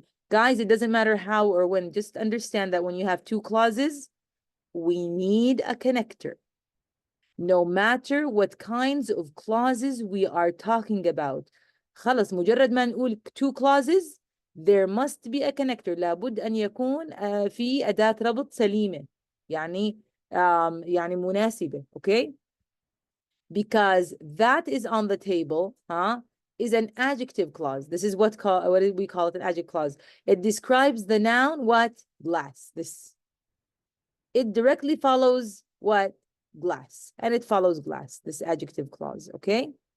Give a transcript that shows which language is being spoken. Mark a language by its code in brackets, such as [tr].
[en] Guys, it doesn't matter how or when, just understand that when you have two clauses, we need a connector. No matter what kinds of clauses we are talking about. [ar] خلص مجرد ما نقول [en] two clauses, there must be a connector. [ar] لابد أن يكون في أداة ربط سليمة. يعني يعني مناسبة, okay? [en] Because that is on the table, is an adjective clause. This is what do we call it, an adjective clause. It describes the noun, what? Glass, this. It directly follows what? Glass, and it follows glass, this adjective clause, okay?